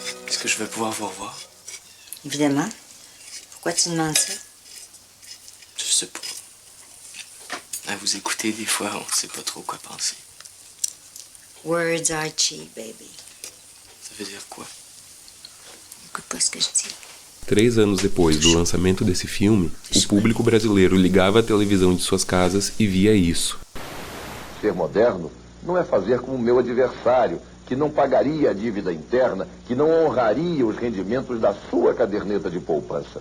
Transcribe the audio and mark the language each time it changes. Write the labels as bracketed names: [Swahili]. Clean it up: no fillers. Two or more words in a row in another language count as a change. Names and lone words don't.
[French] Est-ce que je vais pouvoir vous revoir? Évidemment. Pourquoi tu demandes ça? Je sais pas. À vous écouter, des fois, on sait pas trop quoi penser. [English] Words are cheap, baby. [French] Ça veut dire quoi? Écoute pas ce que je dis. [Portuguese] 3 anos depois do lançamento desse filme, o público brasileiro ligava a televisão de suas casas e via isso. Ser moderno não é fazer como o meu adversário, que não pagaria a dívida interna, que não honraria os rendimentos da sua caderneta de poupança.